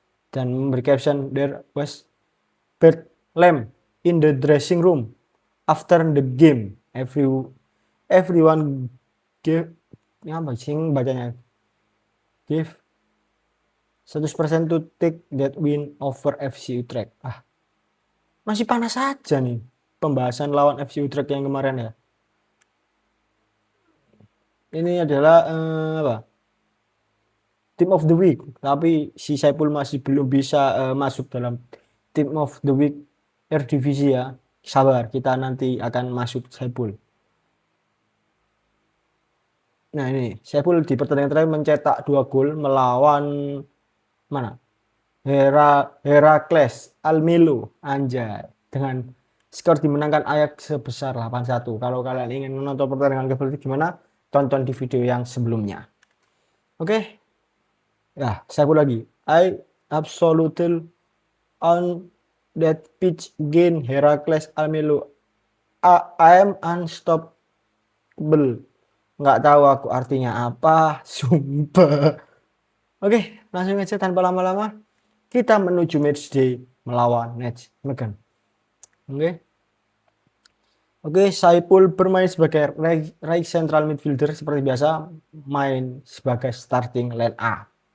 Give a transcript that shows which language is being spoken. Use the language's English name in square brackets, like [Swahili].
[Indonesian] Dan memberi caption [English] there was bad lamp in the dressing room after the game. Everyone gave, [Indonesian] ini apa sih bacanya? [English] Give 100% to take that win over FC Utrecht. [Indonesian] Masih panas saja nih pembahasan lawan FC Utrecht yang kemarin ya. Ini adalah apa? Team of the Week, tapi si Saipul masih belum bisa masuk dalam Team of the Week Eredivisie ya. Sabar, kita nanti akan masuk Saipul. Nah ini, Saipul di pertandingan terakhir mencetak 2 gol melawan mana? Heracles Almelo, anjay. Dengan skor dimenangkan Ajax sebesar 8-1. Kalau kalian ingin menonton pertandingan itu gimana? Tonton di video yang sebelumnya. Oke. Ya, Saipul lagi. [English] I absolutely on that pitch again Heracles Almelo. I am unstoppable. [Indonesian] Nggak tahu aku artinya apa, sumpah. Oke, langsung aja tanpa lama-lama kita menuju match day melawan Nijmegen. Oke. Oke, Saipul bermain sebagai right central midfielder seperti biasa, main sebagai starting line up.